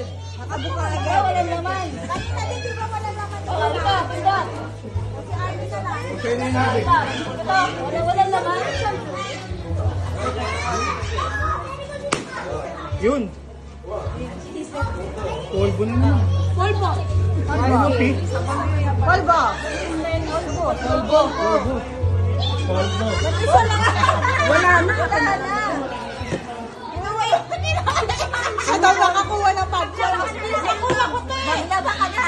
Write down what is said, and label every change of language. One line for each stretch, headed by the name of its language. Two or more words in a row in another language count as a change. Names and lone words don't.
Filipino: Nakabuka agad. Walang laman. Kanina din di ba walang laman? Wala. Si Army na lang. Okay na yun natin. Walang laman. Yun. Polvo na naman. Polvo. Polvo, P. Polvo. Polvo. Polvo. Polvo. Isa lang. Wala na. Wala na. Inuwi. Siya daw nakakuha ng pagka. Nakuha ko to eh. Maglaba ka